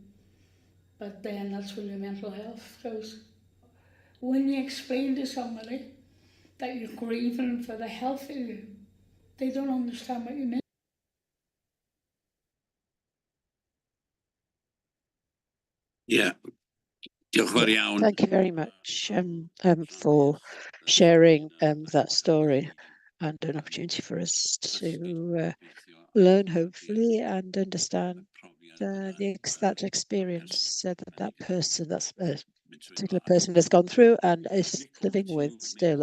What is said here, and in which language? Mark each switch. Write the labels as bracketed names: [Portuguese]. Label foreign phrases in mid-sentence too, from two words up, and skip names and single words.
[English] But then that's where your mental health goes. When you explain to somebody that you're grieving for the health of you, they don't understand what you mean. Yeah. [Welsh] Diolch yn fawr iawn. [English] Thank you very much for sharing that story and an opportunity for us to learn, hopefully, and understand that experience that person, that particular person has gone through and is living with still.